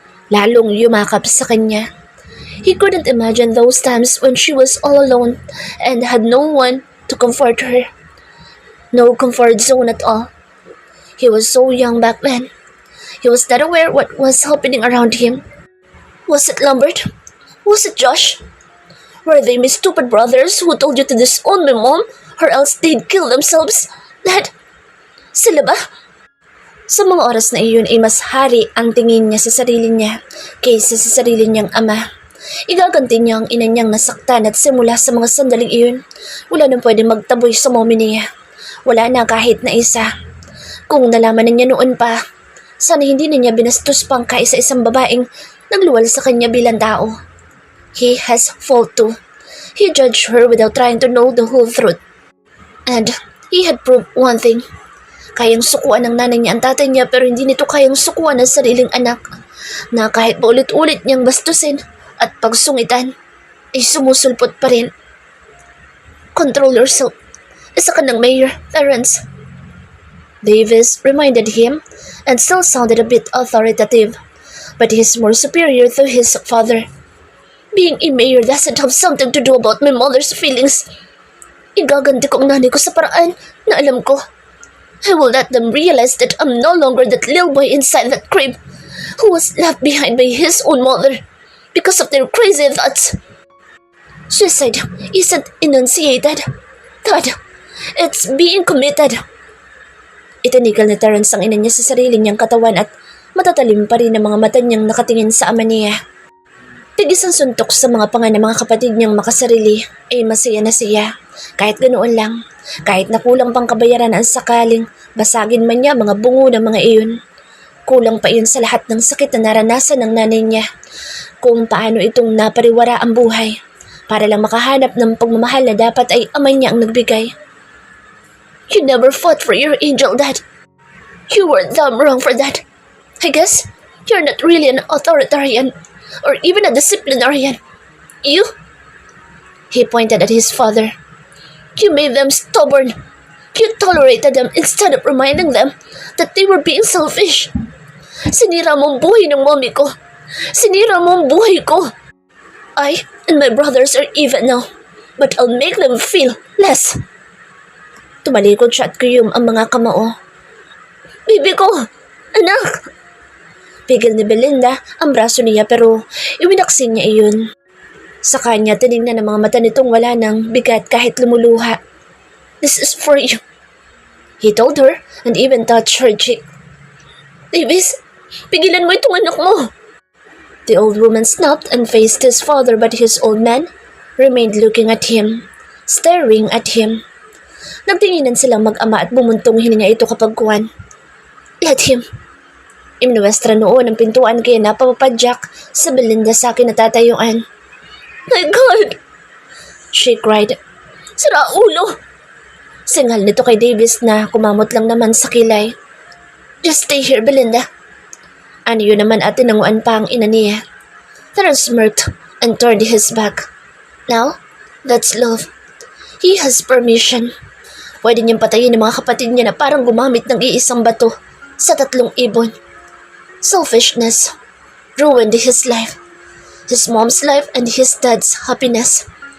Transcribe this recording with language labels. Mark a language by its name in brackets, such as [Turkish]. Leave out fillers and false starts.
[Filipino] Lalong yumakap sa kanya. [English] He couldn't imagine those times when she was all alone and had no one to comfort her. No comfort zone at all. He was so young back then. He was not aware what was happening around him. Was it Lambert? Was it Josh? Were they my stupid brothers who told you to disown my mom or else they'd kill themselves? [Filipino] Dad? Sila ba? Sa mga oras na iyon ay mas hari ang tingin niya sa sarili niya kaysa sa sarili niyang ama. Igaganti niya ang ina niyang nasaktan at simula sa mga sandaling iyon, wala nang pwede magtaboy sa mommy niya. Wala na kahit na isa. Kung nalaman na niya noon pa, sana hindi na niya binastos pang kaisa-isang babaeng nagluwal sa kanya bilang tao. [English] He has fault too. He judged her without trying to know the whole truth. And he had proved one thing. [Filipino] Kayang sukuan ng nanay niya ang tatay niya pero hindi nito kayang sukuan ng sariling anak na kahit paulit-ulit niyang bastusin at pagsungitan ay sumusulpot pa rin. [English] Control yourself. [Filipino] Isa ka ng mayor, Terence. [English] Davis reminded him and still sounded a bit authoritative, but he's more superior to his father. Being a mayor doesn't have something to do about my mother's feelings. [Filipino] Igaganti ko ang nanay ko sa paraan na alam ko. [English] I will let them realize that I'm no longer that little boy inside that crib who was left behind by his own mother because of their crazy thoughts. Suicide isn't enunciated. God, it's being committed. [Filipino] Itinigal ni Terence ang ina niya sa sarili niyang katawan at matatalim pa rin ang mga mata niyang nakatingin sa ama niya. Tigis ang suntok sa mga panga ng mga kapatid niyang makasarili ay masaya na siya. Kahit ganoon lang, kahit nakulang pang kabayaran ang sakaling basagin man niya mga bungo ng mga iyon. Kulang pa iyon sa lahat ng sakit na naranasan ng nanay niya kung paano itong napariwara ang buhay. para lang makahanap ng pagmamahal na dapat ay amay niya ang nagbigay. [English] You never fought for your angel, Dad. You were damn wrong for that. I guess you're not really an authoritarian or even a disciplinarian. You? He pointed at his father. You made them stubborn. You tolerated them instead of reminding them that they were being selfish. [Filipino] Sinira mo ang buhay ng mommy ko. Sinira mo ang buhay ko. [English] I and my brothers are even now, but I'll make them feel less. [Filipino] Tumalikod siya at kuyum ang mga kamao. Bibi ko! Anak! Pigil ni Belinda ang braso niya pero iwinaksin niya iyon. Sa kanya tinignan ang mga mata nitong wala ng bigat kahit lumuluha. [English] This is for you. He told her and even touched her cheek. [Filipino] Davis, pigilan mo itong anak mo. [English] The old woman snapped and faced his father but his old man remained looking at him, staring at him. [Filipino] Nagtinginan silang mag-ama at bumuntong hininga ito kapag kuwan. [English] Let him. [Filipino] Imnuwestra noon ang pintuan kaya napapapadyak sa Belinda sa kinatatayuan. [English] My God! She cried. [Filipino] Sira ulo! Singal nito kay Davis na kumamot lang naman sa kilay. [English] Just stay here, Belinda. [Filipino] Ano yun naman at tinanguan pa ang ina niya. [English] Terence smirked and turned his back. Now, that's love. He has permission. [Filipino] Pwede niyang patayin ng mga kapatid niya na parang gumamit ng iisang bato sa 3 ibon. [English] Selfishness ruined his life. His mom's life and his dad's happiness.